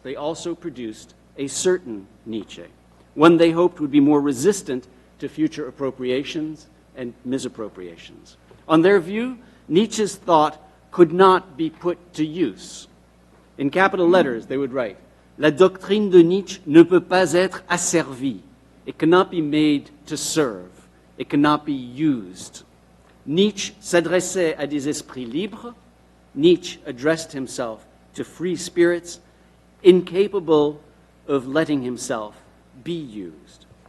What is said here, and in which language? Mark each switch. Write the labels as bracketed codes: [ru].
[en] They also produced a certain Nietzsche, one they hoped would be more resistant to future appropriations and misappropriations. On their view, Nietzsche's thought could not be put to use. In capital letters, they would write, [fr] La doctrine de Nietzsche ne peut pas être asservie. [en] It cannot be made to serve. It cannot be used. [fr] Nietzsche s'adressait à des esprits libres. [en] Nietzsche addressed himself to free spirits, incapable of letting himself be used.